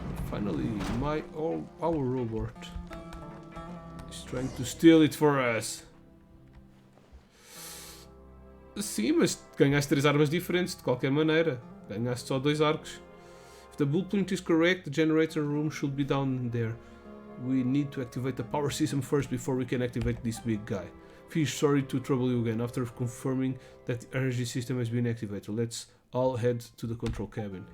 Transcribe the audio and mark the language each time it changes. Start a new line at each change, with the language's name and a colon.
English: Finally, our robot is trying to steal it for us.
Portuguese: Sim, mas ganhaste 3 armas diferentes de qualquer maneira. Ganhaste só 2 arcos.
English: If the blueprint is correct, the generator room should be down there. We need to activate the power system first before we can activate this big guy. Fish, sorry to trouble you again. After confirming that the energy system has been activated, let's all head to the control cabin.